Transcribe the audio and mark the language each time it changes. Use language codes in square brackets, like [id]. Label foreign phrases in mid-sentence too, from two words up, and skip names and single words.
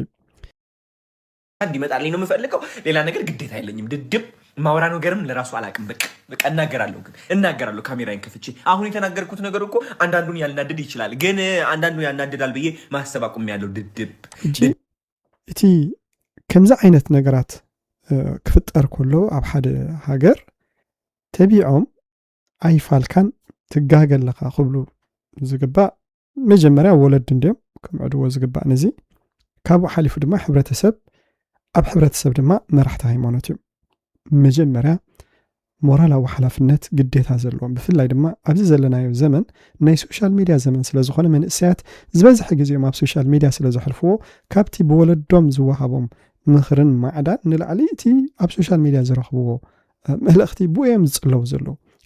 [am] እንዲመጣልኝ ነው የምፈልገው ሌላ ነገር ግዴታ አይለኝም ድድብ ማውራ ነገርም ለራሱ አላቅም በቃ እናገራለሁ ካሜራዬን ከፍቼ አሁን የተናገርኩት ነገር እኮ አንዳንዱን ያልናድድ ይችላል ግን አንዳንዱ ያናድዳል ብዬ ማሰብ አቆሚያለሁ ድድብ [ti] እቲ ከምዛ አይነት ነገራት ክፍጠር ከሎ ኣብ ሓደ ሃገር ተቢዖም ኣይፋልካን ትጋገለኻ ክብሉ ዝግባእ መጀመርያ ወለድ እንዲኦም ከምዕድዎ ዝግባእ ነዚ ካብኡ ሓሊፉ ድማ ሕብረተሰብ ኣብ ሕብረተሰብ ድማ መራሕቲ ሃይማኖት እዩ መጀመርያ ሞራላዊ ሓላፍነት ግዴታ ዘለዎም ብፍላይ ድማ ኣብዚ ዘለናዮ ዘመን ናይ [en] social media [ti] ዘመን ስለ ዝኾነ መንእሰያት ዝበዝሕ ግዜኦም ኣብ [en] social media [ti] ስለ ዘሕልፍዎ ካብቲ ብወለዶም ዝወሃቦም ምኽርን ማዕዳን ንላዕሊ እቲ ኣብ [en] social media [ti] ዝረኽብዎ መልእኽቲ ብኦም ዝጽለው ዘለዉ